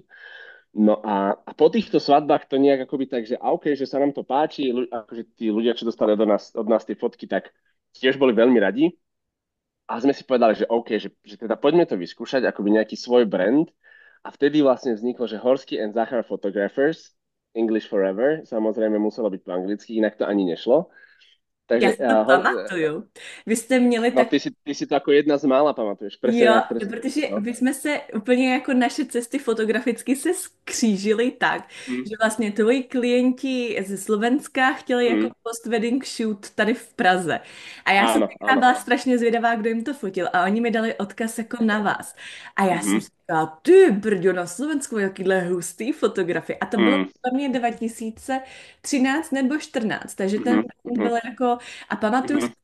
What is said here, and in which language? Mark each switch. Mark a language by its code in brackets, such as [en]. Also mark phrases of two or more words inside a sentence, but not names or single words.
[sk] No a po týchto svadbách to nejak akoby tak, že OK, že sa nám to páči, akože tí ľudia, čo dostali od nás tie fotky, tak tiež boli veľmi radi. A sme si povedali, že OK, že teda poďme to vyskúšať, akoby nejaký svoj brand. A vtedy vlastne vzniklo, že Horsky and Zachar Photographers, English Forever, samozrejme muselo byť po anglicky, inak to ani nešlo. [cs] Já [sk] Takže, [cs] si to pamatuju. Vy jste měli no tak. [sk] ty si to ako jedna z mála pamatuješ, presne [cs] Jo, [sk] tak, presne. [cs] protože No. my jsme se úplně jako naše cesty fotograficky se skřížily tak, Mm, že vlastně tvoji klienti ze Slovenska chtěli jako mm, [en] post-wedding shoot [cs] tady v Praze. A já jsem [sk] áno, [cs] tenkrát [sk] áno. [cs] byla strašně zvědavá, kdo jim to fotil a oni mi dali odkaz jako na vás. A já jsem Mhm, si říkala, ty brďo, na Slovensku jakýhle hustý fotografie. A to bylo mm, pro mě 2013 nebo 14, takže ten mhm, mhm, byl jako, a pamatuju si,